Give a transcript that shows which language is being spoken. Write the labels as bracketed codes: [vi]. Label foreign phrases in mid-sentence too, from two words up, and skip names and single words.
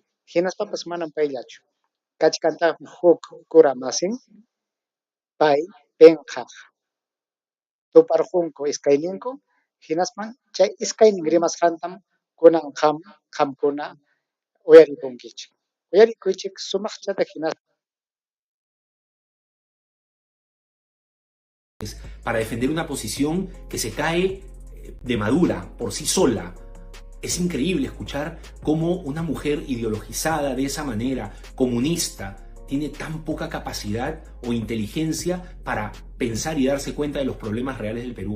[qu] Hinaspapas manam payllachu. Kachkantaqmi huk kura masin, pay penqaq tuparqunku iskayninku, hinaspan chay iskaynin rimasqantam kunan qamkuna uyarikunkichik. Uyarikuychik sumaqchata hinaspa. [es] Para defender una posición que se cae de madura por sí sola. Es increíble escuchar cómo una mujer ideologizada de esa manera, comunista, tiene tan poca capacidad o inteligencia para pensar y darse cuenta de los problemas reales del Perú.